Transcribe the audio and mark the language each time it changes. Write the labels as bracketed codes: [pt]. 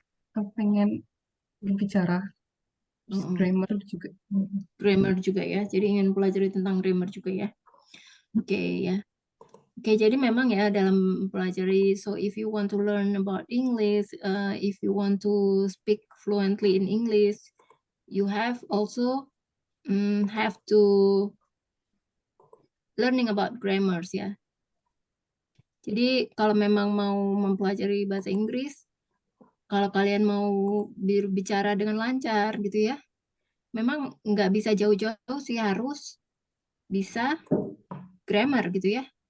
[id] aku pengen berbicara, terus Mm, grammar juga. Grammar juga ya. Jadi ingin pelajari tentang grammar juga ya. Oke ya. Oke, jadi memang ya dalam pelajari, [en] so if you want to learn about English, if you want to speak fluently in English, you have also have to learning about grammars ya. [id] Jadi kalau memang mau mempelajari bahasa Inggris, kalau kalian mau berbicara dengan lancar gitu ya, memang nggak bisa jauh-jauh sih, harus bisa grammar gitu ya.